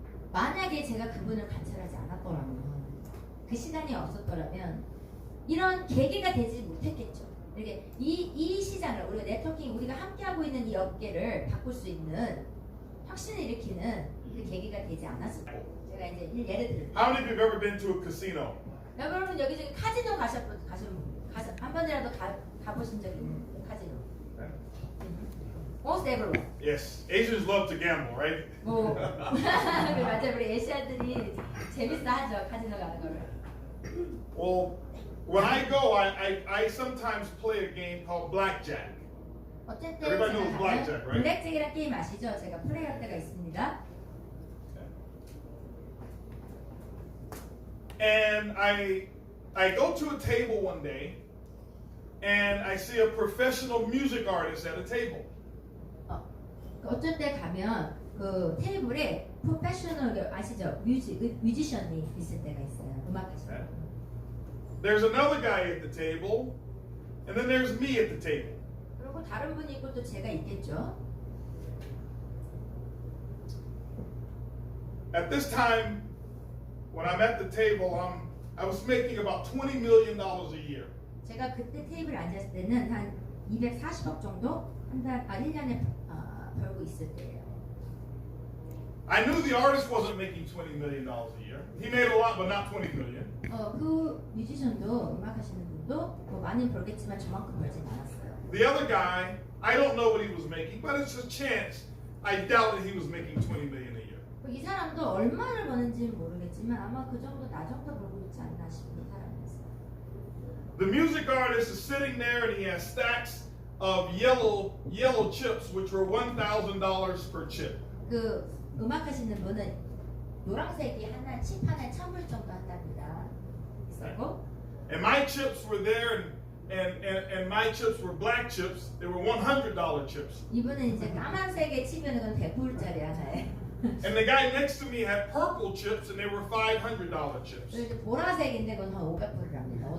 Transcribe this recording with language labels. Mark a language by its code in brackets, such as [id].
[ko] 만약에 제가 그분을 관찰하지 않았더라면 그 시간이 없었더라면 이런 계기가 되지 못했겠죠. 이렇게 이 시장을 우리가 네트워킹 우리가 함께하고 있는 이 업계를 바꿀 수 있는 혁신을 일으키는 그 계기가 되지 않았을 거예요. 제가 이제 예를 들면 [en] How many of you have ever been to a casino? [ko] 여러분 여기저기 카지노 한 번이라도 가보신 적 있는 카지노? [en] Most everyone. Yes, Asians love to gamble, right? [ko] 뭐 맞아요. 우리 애시아들이 재밌어 하죠 카지노 가는 거를. [en] Well, when I go, I sometimes play a game called blackjack. [ko] 어쨌든 [en] Everybody knows blackjack, right? [ko] 블랙잭이라는 게임 아시죠? 제가 플레이할 때가 있습니다. [en] And I go to a table one day, and I see a professional music artist at a table. [ko] 어쩔 때 가면 그 테이블에 프로페셔널 아시죠? 뮤지션이 있을 때가 있어요. 음악 하시는. [en] There's another guy at the table, and then there's me at the table. [ko] 그리고 다른 분이 있고 또 제가 있겠죠. [en] At this time, when I'm at the table, I was making about $20 million a year. [ko] 제가 그때 테이블에 앉았을 때는 한 240억 정도 한 달, 1년에 벌고 있을 때예요. [en] I knew the artist wasn't making $20 million a year. He made a lot, but not $20 million. [ko] 그 뮤지션도 음악 하시는 분도 뭐 많이 벌겠지만 저만큼 벌진 않았어요. [en] The other guy, I don't know what he was making, but it's a chance. I doubted he was making $20 million a year. [ko] 이 사람도 얼마를 버는지는 모르겠지만 아마 그 정도 나 정도 벌고 있지 않나 싶은 사람이었어요. [en] The music artist is sitting there and he has stacks of yellow chips, which were $1,000 per chip. [ko] 그 음악 하시는 분은 노란색이 하나 칩 하나에 1,000불 정도 한답니다. 있었고. [en] And my chips were there, and my chips were black chips. They were $100 chips. [ko] 이분은 이제 까만색의 칩이면 그건 100불짜리 하나에. [en] And the guy next to me had purple chips, and they were $500 chips. [ko] 보라색인데 그건 한 500불이랍니다.